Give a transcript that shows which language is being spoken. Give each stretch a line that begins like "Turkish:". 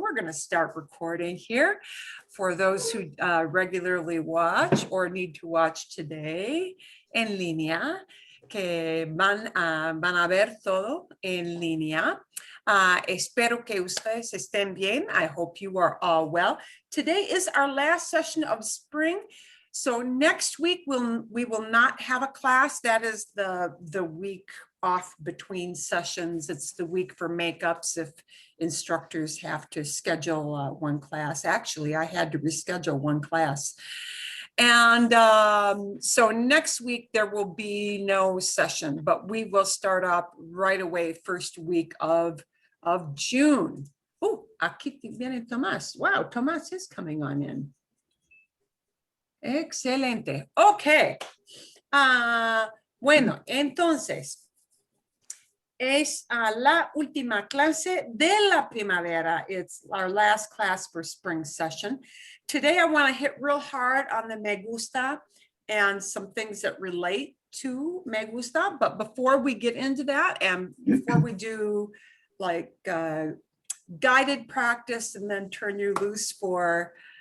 English: We're going to start recording here for those who regularly watch or need to watch today
Spanish: en línea, que van a ver todo en línea. Espero que ustedes estén bien.
English: I hope you are all well. Today is our last session of spring. So next week we will not have a class. That is the week off between sessions. It's the week for makeups if instructors have to schedule one class. Actually, I had to reschedule one class. And so next week there will be no session, but we will start up right away first week of June. Oh,
Spanish: aquí viene Tomás.
English: Wow, Tomás is coming on in.
Spanish: Excelente. Ok. Bueno, entonces, es la última clase de la primavera.
English: It's our last class for spring session. Today, I want to hit real hard on the me gusta and some things that relate to me gusta. But before we get into that, and before we do like guided practice and then turn you loose for